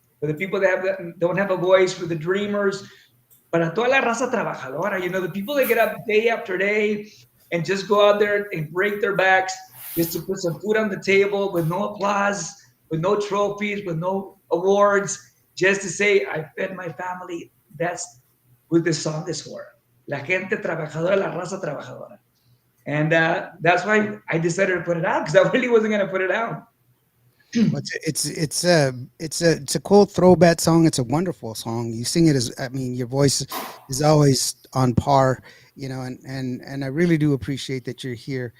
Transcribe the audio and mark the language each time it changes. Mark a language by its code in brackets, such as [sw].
[en] For the people that don't have a voice, for the dreamers, [es] para toda la raza trabajadora, [en] the people that get up day after day and just go out there and break their backs just to put some food on the table with no applause, with no trophies, with no awards, just to say, I fed my family. That's what this song is for. [es] La gente trabajadora, la raza trabajadora. [en] And that's why I decided to put it out, because I really wasn't going to put it out. It's a cool throwback song. It's a wonderful song. You sing it your voice is always on par, and I really do appreciate that you're here.